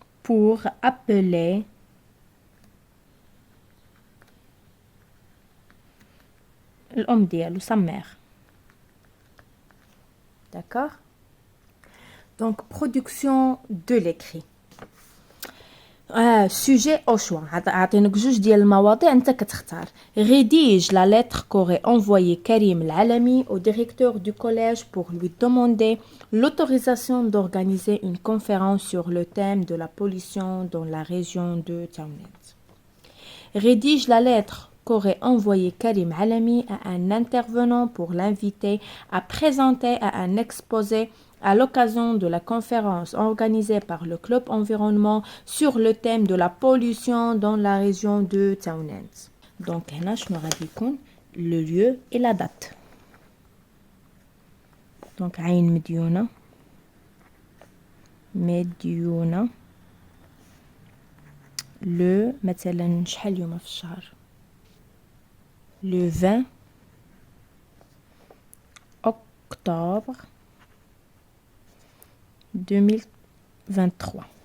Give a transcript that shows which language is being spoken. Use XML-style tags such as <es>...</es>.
<fr>pour appeler</fr> <ar>الأم ديالو</ar> <fr>sa mère. D'accord? Donc production de l'écrit. sujet au choix.</fr> <ar>عطينك جوج ديال المواضيع انت كتختار.</ar> <fr>rédige la lettre qu'aurait envoyé Karim Al-Alami au directeur du collège pour lui demander l'autorisation d'organiser une conférence sur le thème de la pollution dans la région de Townet. rédige la lettre qu'aurait envoyé Karim Al-Alami à un intervenant pour l'inviter à présenter à un exposé à l'occasion de la conférence organisée par le club environnement sur le thème de la pollution dans la région de Townet. Donc,</fr> <ar>هنا شنو غادي يكون</ar> <fr>le lieu et la date.</fr> <ar>Donc, عين مديونة le مثلا شحال اليوم في الشهر</ar> <fr>le 20 octobre 2023.</fr>